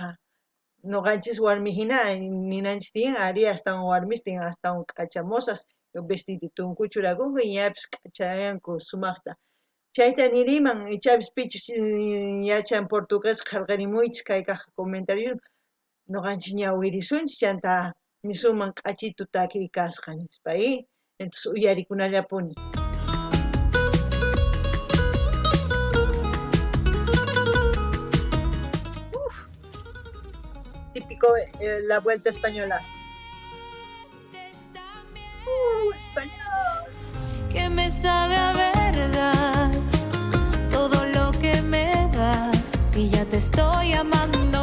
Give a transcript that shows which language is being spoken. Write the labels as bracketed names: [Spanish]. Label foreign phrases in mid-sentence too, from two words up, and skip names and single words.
[Quechua] Noqanchis warmi hina ninanchis tiyan ari astawan warmis tiyan astawan k'achamosas vestiditun kuchurakunku ñapis k'achayanku sumaqta. Chayta niriman ichapis pichus yachan portugués qillqarimuychis kay kaq comentario noqanchis ña wirisunchis chanta nisuman k'achitu takiy kasqa nispa, entonces uyarikunallapuni. [Spanish] Típico la vuelta española. Español. Que me sabe a verdad todo lo que me das y ya te estoy amando.